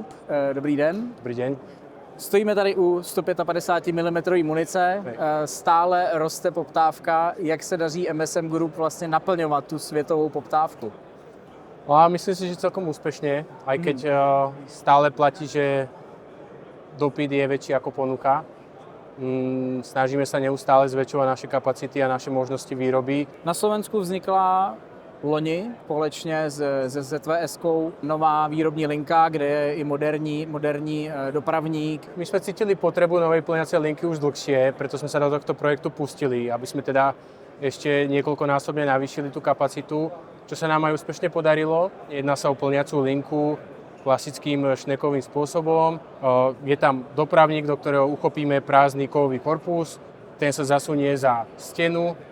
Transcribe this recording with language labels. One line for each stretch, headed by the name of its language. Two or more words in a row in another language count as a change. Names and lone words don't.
Czech: Dobrý den.
Slovak: Dobrý deň.
Czech: Stojíme tady u 155 mm munice, stále roste poptávka. Jak se daří MSM Group vlastně naplňovat tu světovou poptávku?
Slovak: No a myslím si, že celkom úspešne, aj keď stále platí, že dopyt je väčší ako ponuka. Snažíme sa neustále zväčšovať naše kapacity a naše možnosti výroby.
Czech: Na Slovensku vznikla loni společně se ZVS-kou nová výrobní linka, kde je i moderní dopravník.
Slovak: My sme cítili potrebu novej plňacej linky už dlhšie, preto sme sa do tohto projektu pustili, aby sme teda ešte niekoľkonásobne navýšili tú kapacitu, čo sa nám aj úspešne podarilo. Jedná sa o plňacú linku klasickým šnekovým spôsobom. Je tam dopravník, do ktorého uchopíme prázdny kovový korpus, ten sa zasunie za stenu.